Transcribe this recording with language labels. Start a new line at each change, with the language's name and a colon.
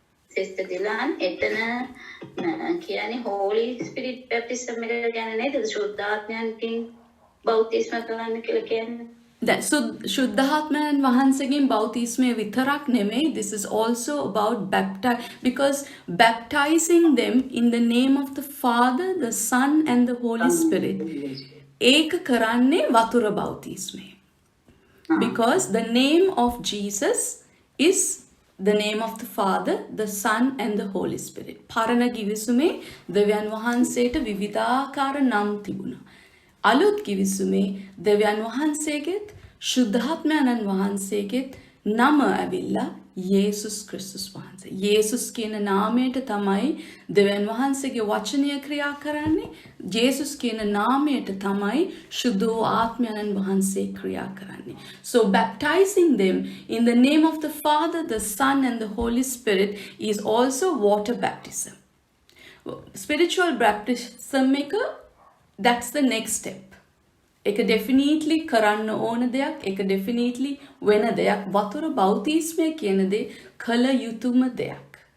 Sinhala: Sister Dylan, එතන කියන්නේ Holy Spirit baptism එක ගැන නේද? ශුද්ධාත්මයන්ගෙන් බෞතිස්ම කරන්න කියලා කියන්නේ. So ශුද්ධාත්මයන් වහන්සේගෙන් බෞතිස්මය විතරක් නෙමෙයි.
English: This is also about because baptizing them in the name of the Father, the Son and the Holy Spirit.
Sinhala: ඒක කරන්නේ වතුර බෞතිස්මය.
English: Because the name of Jesus is the name of the Father, the Son and the Holy Spirit.
Sinhala: පරණ ගිවිසුමේ දෙවියන් වහන්සේට විවිධාකාර නම් තිබුණා. අලුත් ගිවිසුමේ දෙවියන් වහන්සේගෙත් ශුද්ධාත්මයන්න් වහන්සේගෙත් නම ඇවිල්ලා යේසුස් ක්‍රිස්තුස් වහන්සේ. යේසුස් කියන නාමයට තමයි දෙවියන් වහන්සේගේ වචනය ක්‍රියා කරන්නේ. යේසුස් කියන නාමයට තමයි ශුද්ධ ආත්මයන්න් වහන්සේ ක්‍රියා කරන්නේ.
English: So baptizing them in the name of the Father, the Son and the Holy Spirit is also water baptism. Spiritual baptism එක that's the next step.
Sinhala: ඒක definitely කරන්න ඕන දෙයක්, ඒක definitely වෙන දෙයක්. වතුර බෞතිස්මය කියන දේ කළ යුතුම දෙයක්.